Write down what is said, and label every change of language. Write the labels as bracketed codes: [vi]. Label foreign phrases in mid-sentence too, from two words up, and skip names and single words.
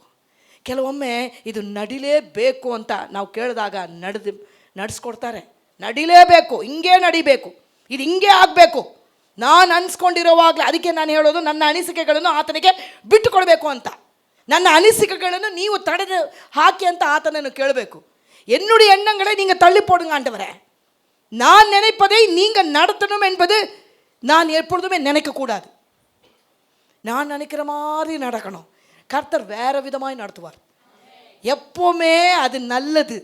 [kn] ಕೆಲವೊಮ್ಮೆ ಇದು ನಡಿಲೇಬೇಕು ಅಂತ ನಾವು ಕೇಳಿದಾಗ ನಡೆಸ್ಕೊಡ್ತಾರೆ. ನಡಿಲೇಬೇಕು, ಹಿಂಗೇ ನಡಿಬೇಕು, ಇದು ಹಿಂಗೇ ಆಗಬೇಕು, ನಾನು ಅನ್ಸ್ಕೊಂಡಿರೋವಾಗಲೇ. ಅದಕ್ಕೆ ನಾನು ಹೇಳೋದು, ನನ್ನ ಅನಿಸಿಕೆಗಳನ್ನು ಆತನಿಗೆ ಬಿಟ್ಟು ಕೊಡಬೇಕು ಅಂತ. ನನ್ನ ಅನಿಸಿಕೆಗಳನ್ನು ನೀವು ತಡೆದು ಹಾಕಿ ಅಂತ ಆತನನ್ನು ಕೇಳಬೇಕು. [ta] என்னுடைய எண்ணங்களை நீங்கள் தள்ளி போடுங்க ஆண்டவரே. நான் நினைப்பதை நீங்கள் நடத்தணும் என்பது நான் எப்பொழுதுமே நினைக்கக்கூடாது. நான் நினைக்கிற மாதிரி நடக்கணும். கர்த்தர் வேறு விதமாய் நடத்துவார். எப்போவுமே அது நல்லது.